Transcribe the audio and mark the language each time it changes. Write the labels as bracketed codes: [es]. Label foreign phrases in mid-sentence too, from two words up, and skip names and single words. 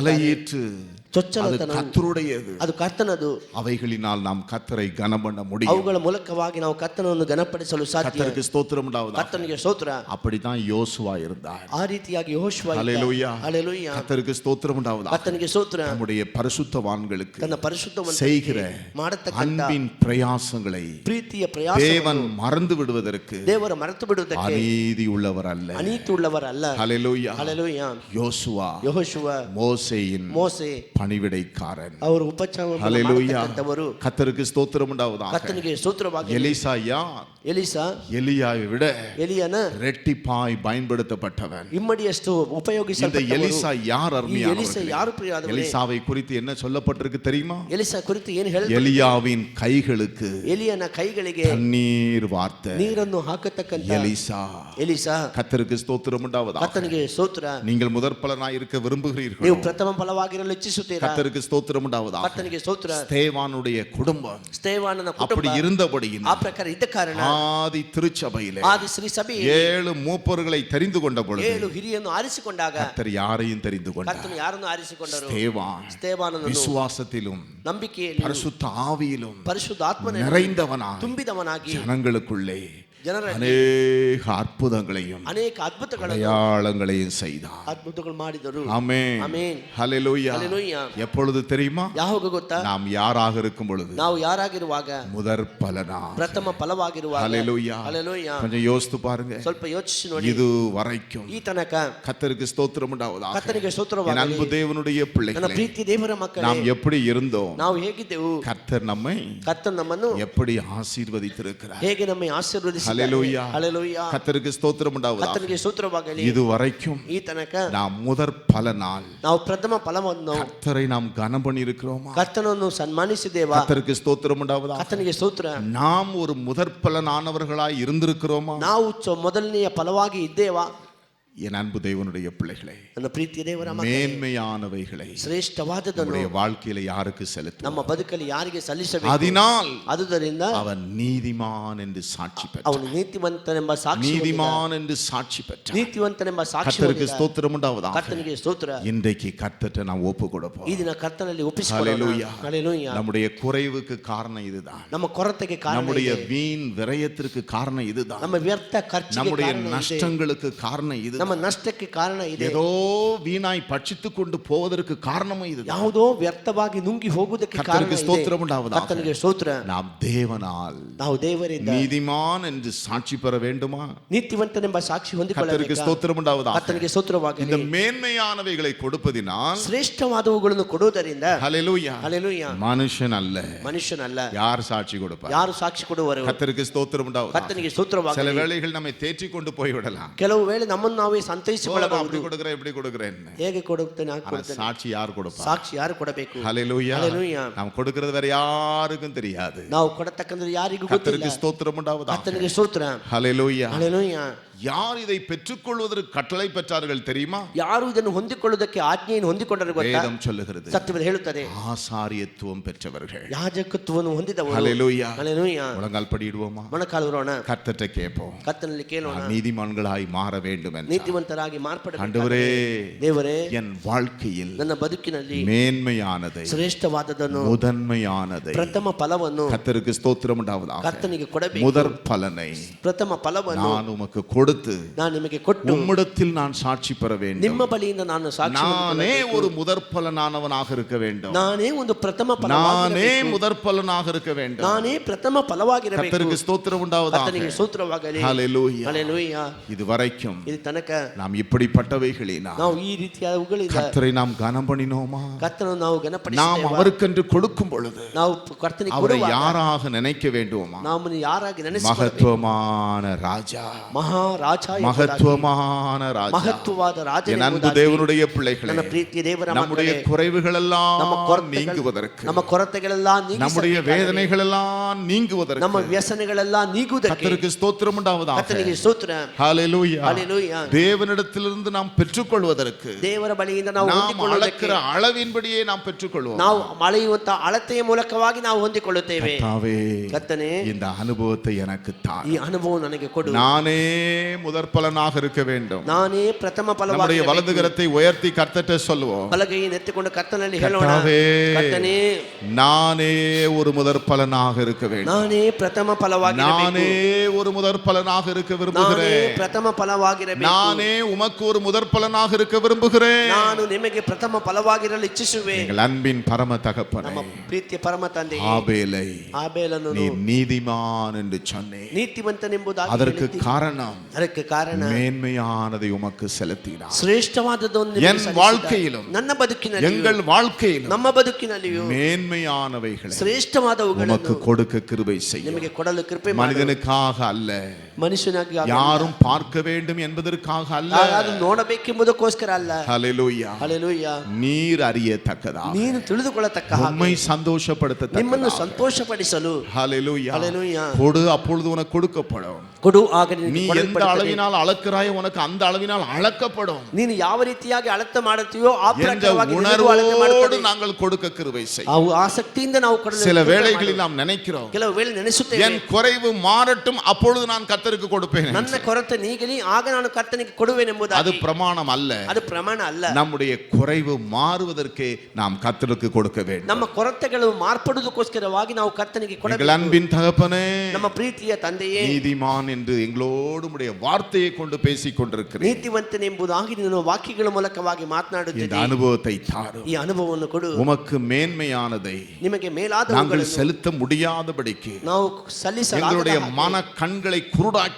[ta] தலையேற்று [kn] ಚೊಚ್ಚಲತನ [ta] கர்த்தருடையது. [kn] ಅದು ಕರ್ತನದು. [ta] அவைகளினால் நாம் கர்த்தரை கனம் பண்ண முடியும். [kn] ಅವುಗಳ ಮೂಲಕವಾಗಿ ನಾವು ಕರ್ತನನ್ನು ಘನಪಡಿಸಲು ಸಾಧ್ಯ. [ta] கர்த்தருக்கு ஸ்தோத்திரம் உண்டாவதாக. [kn] ಕರ್ತನಿಗೆ ಸ್ತೋತ್ರ. [ta] அப்படிதான் யோசுவா இருந்தார். [kn] ಆ ರೀತಿಯಾಗಿ ಯೆಹೋಶುವ ಇದ್ದ. [ta] ஹல்லேலூயா. [kn] ಹಲ್ಲೆಲೂಯಾ. [ta] கர்த்தருக்கு ஸ்தோத்திரம் உண்டாவதாக. [kn] ಕರ್ತನಿಗೆ ಸ್ತೋತ್ರ. [ta] நம்முடைய பரிசுத்தவான்களுக்கு [kn] ತನ್ನ ಪರಿಶುದ್ಧವಂತರಿಗೆ [ta] செய்கிற [kn] ಮಾಡತಕ್ಕಂತ [ta] அன்பின் பிரயாசங்களை [kn] ಪ್ರೀತಿಯ ಪ್ರಯಾಸ [ta] தேவன் மறந்து விடுவதற்கு [kn] ದೇವರ ಮರೆತು ಬಿಡುವುದಕ್ಕೆ [ta] அநீதி உள்ளவர் அல்ல. [kn] ಅನೀತಿ ಉಳ್ಳವರಲ್ಲ. [ta] ஹல்லேலூயா. [kn] ಹಲ್ಲೆಲೂಯಾ. [ta] யோசுவா [kn] ಯೆಹೋಶುವ [ta] மோசேயின் [kn] ಮೋಸೆ [ta] பணிவிடைக்காரன். [kn] ಅವರು ಉಪಚಾರವನ್ನು [ta] ஹல்லேலூயா. [kn] ಮಾಡತಕ್ಕಂತವರು. [ta] கர்த்தருக்கு ஸ்தோத்திரம் உண்டாவதாக. [kn] ಕರ್ತನಿಗೆ ಸ್ತೋತ್ರವಾಗಿ. [ta] எலிசா யார்? [kn] ಎಲಿಸಾ [ta] எலியாவை விட [kn] ಎಲಿಯನ [ta] ரெட்டிப்பாய் பயன்படுத்தப்பட்டவன். [kn] ಇಮ್ಮಡಿಯಷ್ಟು [ta] இந்த [kn] ಉಪಯೋಗಿಸಲ್ಪಟ್ಟವರು. [ta] எலிசா யார்? [kn] ಈ [ta] அருமையானவர்களே, [kn] ಎಲಿಸಾ ಯಾರು ಪ್ರಿಯರಾದವರೇ? [ta] எலிசாவை குறித்து என்ன சொல்லப்பட்டிருக்கு தெரியுமா? [kn] ಎಲಿಸಾ ಕುರಿತು ಏನು ಹೇಳ್ತಾರೆ? [ta] எலியாவின் கைகளுக்கு [kn] ಎಲಿಯನ ಕೈಗಳಿಗೆ [ta] தண்ணீர் வார்த்த [kn] ನೀರನ್ನು ಹಾಕತಕ್ಕಂತ [ta] எலிசா. [kn] ಎಲಿಸಾ. [ta] கர்த்தருக்கு ஸ்தோத்திரம் உண்டாவதாக. [kn] ಕರ್ತನಿಗೆ ಸ್ತೋತ್ರ. [ta] நீங்கள் முதற் பலனாய் இருக்க விரும்புகிறீர்கள். [kn] ನೀವು ಪ್ರಥಮ ಫಲವಾಗಿರಲು ಇಚ್ಛಿಸುತ್ತೀರಾ? [ta] கர்த்தருக்கு ஸ்தோத்திரம் உண்டாவதாக. [kn] ಕರ್ತನಿಗೆ ಸ್ತೋತ್ರ. [ta] ஸ்தேவானுடைய குடும்பம் [kn] ಸ್ತೆಫಾನನ [ta] அப்படி [kn] ಕುಟುಂಬ [ta] இருந்தபடியின் [kn] ಆ ಪ್ರಕಾರ ಇದ್ದ ಕಾರಣ [ta] ஆதி திருச்சபையிலே [kn] ಆದಿ ಶ್ರೀ ಸಭೆ [ta] 7 மூப்பர்களை தெரிந்து கொண்ட பொழுது [kn] 7 ಹಿರಿಯನ್ನು ಆರಿಸಿಕೊಂಡಾಗ [ta] கர்த்தர் யாரையும் தெரிந்து கொண்டார். [kn] ಕರ್ತನು ಯಾರನ್ನು ಆರಿಸಿಕೊಂಡರು? [ta] ஸ்தேவான் விசுவாசத்திலும் [kn] ನಂಬಿಕೆಯಲ್ಲಿ [ta] பரிசுத்த ஆவியிலும் [kn] ಪರಿಶುದ್ಧ ಆತ್ಮನ [ta] நிறைந்தவனாய் [kn] ತುಂಬಿದವನಾಗಿ [ta] ஜனங்களுக்குள்ளே [kn] ಜನರಲ್ಲಿ [ta] அநேக அற்புதங்களையும் [kn] ಅನೇಕ ಅದ್ಭುತಗಳನ್ನು [ta] அடையாளங்களையும் செய்தார். [kn] ಅದ್ಭುತಗಳು ಮಾಡಿದರು. [ta] ஆமென். [kn] ಆಮೆನ್. [ta] ஹல்லேலூயா. [kn] ಹಲ್ಲೆಲೂಯಾ. [ta] எப்பொழுது தெரியுமா? [kn] ಯಾವಾಗ ಗೊತ್ತಾ? [ta] நாம் ಯಾರಾக இருக்கும் பொழுது [kn] ನಾವು ಯಾರಾಗಿರುವಾಗ, [ta] முதற் பலனா. [kn] ಪ್ರಥಮ ಫಲವಾಗಿರುವಾಗ. [ta] ஹல்லேலூயா. [kn] ಹಲ್ಲೆಲೂಯಾ. [ta] கொஞ்சம் யோசித்து பாருங்க. [kn] ಸ್ವಲ್ಪ ಯೋಚಿಸಿ ನೋಡಿ. [ta] இது வரைக்கும் [kn] ಈ ತನಕ [ta] கர்த்தருக்கு ஸ்தோத்திரம் உண்டாவதாக. [kn] ಕರ್ತನಿಗೆ [ta] என் [kn] ಸ್ತೋತ್ರವಾಗಲಿ. [ta] அன்பு தேவனுடைய [kn] ನನ್ನ [ta] பிள்ளைகளே, [kn] ಪ್ರೀತಿ ದೇವರ ಮಕ್ಕಳೇ, [ta] நாம் எப்படி இருந்தோம், [kn] ನಾವು ಹೇಗಿದ್ದೆವು, [ta] கர்த்தர் நம்மை [kn] ಕರ್ತನು ನಮ್ಮನ್ನು [ta] எப்படி ஆசீர்வதித்திருக்கிறார். [kn] ಹೇಗೆ ನಮ್ಮನ್ನು ಆಶೀರ್ವದಿಸಿದ್ದಾನೆ. [ta] ஹல்லேலூயா. [kn] ಹಲ್ಲೆಲೂಯಾ. [ta] கர்த்தருக்கு ஸ்தோத்திரம் உண்டாவதாக. [kn] ಕರ್ತನಿಗೆ ಸ್ತೋತ್ರವಾಗಲಿ. [ta] இது வரைக்கும் [kn] ಈ ತನಕ [ta] நாம் முதற் பலனால் [kn] ನಾವು ಪ್ರಥಮ ಫಲವನ್ನು [ta] கர்த்தரை நாம் கனம் பண்ணி இருக்கிறோமா? [kn] ಕರ್ತನನ್ನು ಸನ್ಮಾನಿಸಿದ್ದೇವಾ? [ta] கர்த்தருக்கு ஸ்தோத்திரம் உண்டாவதாக. [kn] ಕರ್ತನಿಗೆ ಸ್ತೋತ್ರ. [ta] நாம் ஒரு முதற் பலனானவர்களாய் இருந்திருக்கிறோமா? [kn] ನಾವು ಮೊದಲನೆಯ ಫಲವಾಗಿ ಇದ್ದೇವಾ? [ta] என் அன்பு தேவனுடைய பிள்ளைகளே, [kn] ನನ್ನ ಪ್ರೀತಿ ದೇವರ ಮಕ್ಕಳೇ, [ta] மேன்மையானவைகளை [kn] ಶ್ರೇಷ್ಠವಾದದನ್ನು [ta] நம்முடைய வாழ்க்கையில யாருக்கு செலுத்தும்? [kn] ನಮ್ಮ ಬದುಕಲ್ಲಿ ಯಾರಿಗೆ ಸಲ್ಲಿಸಬೇಕು? [ta] அதனால் [kn] ಆದುದರಿಂದ [ta] அவன் நீதிமான் என்று சாட்சி பெற்றான். [kn] ಅವನು ನೀತಿವಂತನೆಂಬ ಸಾಕ್ಷಿ ಹೊಂದಿದ. [ta] நீதிமான் என்று சாட்சி பெற்றான். [kn] ನೀತಿವಂತನೆಂಬ ಸಾಕ್ಷಿ [ta] கர்த்தருக்கு [kn] ಹೊಂದಿದ. [ta] ஸ்தோத்திரம் உண்டாவதாக. [kn] ಕರ್ತನಿಗೆ ಸ್ತೋತ್ರ. [ta] இன்றைக்கு கர்த்தர்ட்ட நாம் ஒப்பு கொடுப்போம். [kn] ಈ ದಿನ ಕರ್ತನಲ್ಲಿ ಒಪ್ಪಿಸಿಕೊಳ್ಳೋಣ. [ta] ஹல்லேலூயா. [kn] ಹಲ್ಲೆಲೂಯಾ. [ta] நம்முடைய குறைவுக்கு காரணம் இதுதான். [kn] ನಮ್ಮ ಕೊರತೆಗೆ ಕಾರಣ [ta] நம்முடைய [kn] ಇದೆ. [ta] வீண் விரயத்திற்கு காரணம் இதுதான். [kn] ನಮ್ಮ ವ್ಯರ್ಥ ಖರ್ಚಿಗೆ [ta] நம்முடைய [kn] ಕಾರಣ ಇದೆ. [ta] நஷ்டங்களுக்கு காரணம் இது. [kn] ನಮ್ಮ ನಷ್ಟಕ್ಕೆ ಕಾರಣ ಇದೆ. [ta] ஏதோ வீணாய் பட்சித்துக் கொண்டு போவதற்கு காரணமும் இது. [kn] ಯಾವುದೋ ವ್ಯರ್ಥವಾಗಿ ನುಂಗಿ ಹೋಗುವುದಕ್ಕೆ ಕಾರಣ [ta] கர்த்தருக்கு [kn] ಇದೆ. [ta] ஸ்தோத்திரம் உண்டாவதாக. [kn] ಕರ್ತನಿಗೆ ಸ್ತೋತ್ರ. [ta] நாம் தேவனால் [kn] ನಾವು ದೇವರಿಂದ [ta] நீதிமான் என்று சாட்சி பெற வேண்டுமா? [kn] ನೀತಿವಂತನೆಂಬ ಸಾಕ್ಷಿ [ta] கர்த்தருக்கு [kn] ಹೊಂದಿಕೊಳ್ಳಬೇಕು. [ta] ஸ்தோத்திரம் உண்டாவதாக. [kn] ಕರ್ತನಿಗೆ ಸ್ತೋತ್ರವಾಗಲಿ. [ta] இந்த மேன்மையானவைகளை கொடுப்பதினால் [kn] ಶ್ರೇಷ್ಠವಾದವುಗಳನ್ನು ಕೊಡುವುದರಿಂದ [ta] ஹல்லேலூயா, [kn] ಹಲ್ಲೆಲೂಯಾ, [ta] மனுஷன் அல்ல, [kn] ಮನುಷ್ಯನಲ್ಲ, [ta] யார் சாட்சி கொடுப்பார்? [kn] ಯಾರು ಸಾಕ್ಷಿ ಕೊಡುವರು? [ta] கர்த்தருக்கு ஸ்தோத்திரம் உண்டாவதாக. [kn] ಕರ್ತನಿಗೆ ಸ್ತೋತ್ರವಾಗಲಿ. [ta] சில வேளைகள் நம்மை தேற்றிக் கொண்டு போய்விடலாம். [kn] ಕೆಲವು ವೇಳೆ ನಮ್ಮನ್ನು ನಾವೇ ಸಂತೈಸಿಕೊಳ್ಳಬಹುದು. [ta] அப்படி கொடுக்கிறேன் இப்படி கொடுக்கிறேன். [kn] ಹೇಗೆ ಕೊಡುತ್ತೇನೆ ಹಾಗೆ [ta] ஆனா [kn] ಕೊಡುತ್ತೇನೆ. [ta] சாட்சி யார் கொடுப்பா? [kn] ಸಾಕ್ಷಿ ಯಾರು ಕೊಡಬೇಕು? [ta] ஹல்லேலூயா. [kn] ಹಲ್ಲೆಲೂಯಾ. [ta] நாம் கொடுக்கிறது வேற யாருக்கும் தெரியாது. [kn] ನಾವು ಕೊಡತಕ್ಕಂದ್ರೆ ಯಾರಿಗೂ ಗೊತ್ತಿಲ್ಲ. [ta] கர்த்தருக்கு ஸ்தோத்திரம் உண்டாவதாக. [kn] ಕರ್ತನಿಗೆ ಸ್ತೋತ್ರ. [ta] ஹல்லேலூயா. [kn] ಹಲ್ಲೆಲೂಯಾ. [ta] யார் இதை பெற்றுக்கொள்வதற்கு கட்டளை பெற்றார்கள் தெரியுமா? [kn] ಯಾರು ಇದನ್ನು ಹೊಂದಿಕೊಳ್ಳುವುದಕ್ಕೆ ಆಜ್ಞೆಯನ್ನು ಹೊಂದಿಕೊಂಡರು ಗೊತ್ತಾ? [ta] வேதம் சொல்லுகிறது, [kn] ಸತ್ಯವೇದ ಹೇಳುತ್ತದೆ, [ta] ஆசாரியத்துவம் பெற்றவர்கள். [kn] ಯಾಜಕತ್ವವನ್ನು ಹೊಂದಿದವರು. [ta] ஹல்லேலூயா. [kn] ಹಲ್ಲೆಲೂಯಾ. [ta] முழங்கால் படிடுவோமா? [kn] ಮೊಣಕಾಲೂರೋಣ. [ta] கர்த்தர்ட்ட கேட்போம். [kn] ಕರ್ತನಲ್ಲಿ ಕೇಳೋಣ. [ta] நான் நீதிமான்களாய் மாற வேண்டும் என்று. [kn] ನೀತಿವಂತರಾಗಿ ಮಾರ್ಪಡಬೇಕು. [ta] ஆண்டவரே, [kn] ದೇವರೇ, [ta] என் வாழ்க்கையில் [kn] ನನ್ನ ಬದುಕಿನಲ್ಲಿ [ta] மேன்மையானதை, [kn] ಶ್ರೇಷ್ಠವಾದದನ್ನು, [ta] முதன்மையானதை [kn] ಪ್ರಥಮ ಫಲವನ್ನು [ta] கர்த்தருக்கு ஸ்தோத்திரம் உண்டாவதாக. [kn] ಕರ್ತನಿಗೆ ಕೊಡಬೇಕು. [ta] முதற் பலனை [kn] ಪ್ರಥಮ ಫಲವನ್ನು [ta] நான் உமக்கு கொடுத்து [kn] ನಾನು ನಿಮಗೆ ಕೊಟ್ಟು [ta] உம்மிடத்தில் நான் சாட்சி பெற வேண்டும். [kn] ನಿಮ್ಮ ಬಳಿಯಿಂದ ನಾನು ಸಾಕ್ಷಿ [ta] நானே [kn] ಹೊಂದಿಕೊಳ್ಳಬೇಕು. [ta] ஒரு முதற் பலனானவனாக இருக்க வேண்டும். [kn] ನಾನೇ ಒಂದು ಪ್ರಥಮ [ta] நானே [kn] ಫಲವಾಗಿರಬೇಕು. [ta] முதற் பலனாக இருக்க வேண்டும். [kn] ನಾನೇ ಪ್ರಥಮ ಫಲವಾಗಿರಬೇಕು. [ta] கர்த்தருக்கு ஸ்தோத்திரம் உண்டாவதாக. [kn] ಕರ್ತನಿಗೆ ಸ್ತೋತ್ರವಾಗಲಿ. [ta] ஹல்லேலூயா. [kn] ಹಲ್ಲೆಲೂಯಾ. [ta] இதுவரைக்கும் [kn] ಇದು ತನಕ [ta] நாம் இப்படிப்பட்டவைகளினால் [kn] ನಾವು ಈ ರೀತಿಯಾದವುಗಳಿಂದ [ta] கர்த்தரை நாம் கனம் பண்ணினோமா? [kn] ಕರ್ತನನ್ನು ನಾವು [ta] நாம் [kn] ಘನಪಡಿಸುತ್ತೇವೆ. [ta] அவருக்கென்று கொடுக்கும் பொழுது [kn] ನಾವು ಕರ್ತನಿಗೆ [ta] அவரை [kn] ಕೊಡುವಾಗ [ta] யாராக நினைக்க வேண்டுமா? [kn] ನಮ್ಮನ್ನು ಯಾರಾಗಿ ನೆನೆಸಿಕೊಳ್ಳಬೇಕು? [ta] மகத்துவமான ராஜா, [kn] ಮಹಾರಾಜ ಎಂಬುದಾಗಿ, [ta] மகத்துவமான ராஜா. [kn] ಮಹತ್ವವಾದ ರಾಜ [ta] என் அன்பு [kn] ಎಂಬುದಾಗಿ, [ta] தேவனுடைய பிள்ளைகளே, [kn] ನನ್ನ ಪ್ರೀತಿಯ ದೇವರ [ta] நம்முடைய [kn] ಮಕ್ಕಳೇ, [ta] குறைவுகள் எல்லாம் [kn] ನಮ್ಮ ಕೊರತೆಗಳು, [ta] நீங்குவதற்கு, [kn] ನಮ್ಮ ಕೊರತೆಗಳೆಲ್ಲ [ta] நம்முடைய [kn] ನೀಗಿಸಬೇಕಾದರೆ, [ta] வேதனைகள் எல்லாம் நீங்குவதற்கு [kn] ನಮ್ಮ ವ್ಯಸನಗಳೆಲ್ಲ ನೀಗುವುದಕ್ಕೆ [ta] கர்த்தருக்கு ஸ்தோத்திரம் உண்டாவதாக. [kn] ಕರ್ತನಿಗೆ ಸ್ತೋತ್ರ. [ta] ஹalleluya. [kn] ஹalleluya. [ta] தேவனிடத்திலிருந்து நாம் பெற்றுக்கொள்வதற்கு [kn] ದೇವರ ಬಳಿಯಿಂದ ನಾವು [ta] நாம் [kn] ಹೊಂದಿಕೊಳ್ಳುವುದಕ್ಕೆ [ta] அளக்கிற அளவின்படியே நாம் பெற்றுக்கொள்வோம். [kn] ನಾವು ಅಳೆಯುವಂತ ಅಳತೆಯ ಮೂಲಕವಾಗಿ ನಾವು ಹೊಂದಿಕೊಳ್ಳುತ್ತೇವೆ. [ta] கர்த்தாவே, [kn] ಕರ್ತನೇ, [ta] இந்த அனுபவத்தை எனக்கு தார். [kn] ಈ ಅನುಭವ ನನಗೆ ಕೊಡು. [ta] நானே முதற் பலனாக இருக்க வேண்டும். [kn] ನಾನೇ ಪ್ರಥಮ ಫಲವಾಗಿ [ta] நம்முடைய வலது கரத்தை உயர்த்தி கர்த்தர்ட்ட சொல்லுவோம். [kn] ಬಲಗೈಯನ್ನು ಎತ್ತಿಕೊಂಡು ಕರ್ತನಲ್ಲಿ ಹೇಳೋಣ, [ta] கர்த்தாவே, [kn] ಕರ್ತನೇ, [ta] நானே ஒரு முதற் பலனாக இருக்க வேண்டும். [kn] ನಾನೇ ಪ್ರಥಮ ಫಲವಾಗಿ [ta] நானே ஒரு முதற் பலனாக இருக்க [kn] ನಾನೇ [ta] விரும்புகிறேன். [kn] ಪ್ರಥಮ ಫಲವಾಗಿರಬೇಕು. [ta] நானே உமக்கு ஒரு முதற் பலனாக இருக்க விரும்புகிறேன். [kn] ನಾನು ನಿಮಗೆ ಪ್ರಥಮ ಫಲವಾಗಿರಲು ಇಚ್ಛಿಸುವೆ. [ta] எங்கள் அன்பின் பரம தகப்பனே, [kn] ನಮ್ಮ ಪ್ರೀತಿಯ ಪರಮ ತಂದೆಯೇ, [ta] ஆபேலை [kn] ಆಬೇಲನು [ta] நீ நீதிமான் என்று சொன்னேன். [kn] ನೀತಿವಂತನೆಂಬುದಾಗಿ [ta] அதற்கு [kn] ಹೇಳಿದ್ದೀ. [ta] காரணம் [kn] ಅದಕ್ಕೆ ಕಾರಣ [ta] மேன்மையானதை உமக்கு செலுத்தினார். [kn] ಶ್ರೇಷ್ಠವಾದದ್ದನ್ನು [ta] என் [kn] ನಿಮಗೆ ಸಲ್ಲಿಸಿದ. [ta] வாழ்க்கையிலும் [kn] ನನ್ನ ಬದುಕಿನಲ್ಲಿ, [ta] எங்கள் வாழ்க்கையிலும் [kn] ನಮ್ಮ ಬದುಕಿನಲ್ಲಿಯೂ [ta] மேன்மையானவைகளை [kn] ಶ್ರೇಷ್ಠವಾದವುಗಳನ್ನು [ta] உமக்கு கொடுக்க கிருபை செய்யும். [kn] ನಿಮಗೆ ಕೊಡಲು ಕೃಪೆ ಮಾಡು. [ta] மனிதனுக்காக அல்ல, [kn] ಮನುಷ್ಯನಾಗಿ ಅಲ್ಲ, [ta] யாரும் பார்க்க வேண்டும் என்பதற்காக அல்ல. [kn] ಯಾರಾದರೂ ನೋಡಬೇಕೆಂಬುದಕ್ಕೋಸ್ಕರ ಅಲ್ಲ. [ta] ஹalleluya. [kn] ಹಲ್ಲೆಲೂಯಾ. [ta] நீர் அறியத்தக்கதாக, [kn] ನೀನು ತಿಳಿದುಕೊಳ್ಳತಕ್ಕ ಹಾಗೆ, [ta] உம்மை சந்தோஷப்படுத்தத்தக்கதாக, [kn] ನಿಮ್ಮನ್ನು ಸಂತೋಷಪಡಿಸಲು. [ta] ஹalleluya. [kn] ஹalleluya. [ta] கொடு, அப்பொழுது உனக்கு கொடுக்கப்படும். [kn] ಕೊಡು, ಆಗ [ta] நீ [kn] ನಿನಗೆ [ta] எந்த [kn] ಕೊಡಲ್ಪಡುತ್ತದೆ. [ta] அளவினால் அளக்கிறாய், உனக்கு அந்த அளவினால் அளக்கப்படும் [kn] ನೀನು ಯಾವ ರೀತಿಯಾಗಿ ಅಳತೆ ಮಾಡುತ್ತೀಯೋ ಆ [ta] என்ற [kn] ಪ್ರಕಾರವಾಗಿ ನಿನಗೂ ಅಳತೆ [ta] உணர்வோடு [kn] ಮಾಡುತ್ತದೆ. [ta] நாங்கள் கொடுக்க கிருபை செய். [kn] ಅವು ಆಸಕ್ತಿಯಿಂದ ನಾವು ಕೊಡಲು [ta] சில [kn] ಕೃಪೆ [ta] வேளைகளில் [kn] ಮಾಡು. [ta] நாம் நினைக்கிறோம், [kn] ಕೆಲವು ವೇಳೆ ನೆನೆಸುತ್ತೇವೆ, [ta] என் குறைவு மாறட்டும், அப்பொழுது நான் கர்த்தருக்கு கொடுப்பேன். [kn] ನನ್ನ ಕೊರತೆ ನೀಗಲಿ, ಆಗ ನಾನು ಕರ್ತನಿಗೆ [ta] அது [kn] ಕೊಡುವೆನೆಂಬುದಾಗಿ. [ta] பிரமாணம் அல்ல. [kn] ಅದು ಪ್ರಮಾಣ ಅಲ್ಲ. [ta] நம்முடைய குறைவு மாறுவதற்கே நாம் கர்த்தருக்கு கொடுக்க வேண்டும். [kn] ನಮ್ಮ ಕೊರತೆಗಳು ಮಾರ್ಪಡುವುದಕ್ಕೋಸ್ಕರವಾಗಿ ನಾವು ಕರ್ತನಿಗೆ [ta] எங்கள் [kn] ಕೊಡಬೇಕು. [ta] அன்பின் தகப்பனே, [kn] ನಮ್ಮ ಪ್ರೀತಿಯ ತಂದೆಯೇ, [ta] நீதிமான் என்று எங்களோடு உம்முடைய வார்த்தையை கொண்டு பேசிக் கொண்டிருக்கிறேன். [kn] ನೀತಿವಂತನೆಂಬುದಾಗಿ ನೀನು ವಾಕ್ಯಗಳ ಮೂಲಕವಾಗಿ [ta] இந்த [kn] ಮಾತನಾಡುತ್ತಿದ್ದೆ. [ta] அனுபவத்தை தாரும். [kn] ಈ ಅನುಭವವನ್ನು ಕೊಡು. [ta] உமக்கு மேன்மையானதை [kn] ನಿಮಗೆ [ta] நாங்கள் [kn] ಮೇಲಾದವುಗಳನ್ನು [ta] செலுத்த முடியாதபடிக்கு [kn] ನಾವು ಸಲ್ಲಿಸಲಾಗದ [ta] எங்களுடைய [kn] ಹಾಗೆ [ta] மன கண்களை குருடாக்கி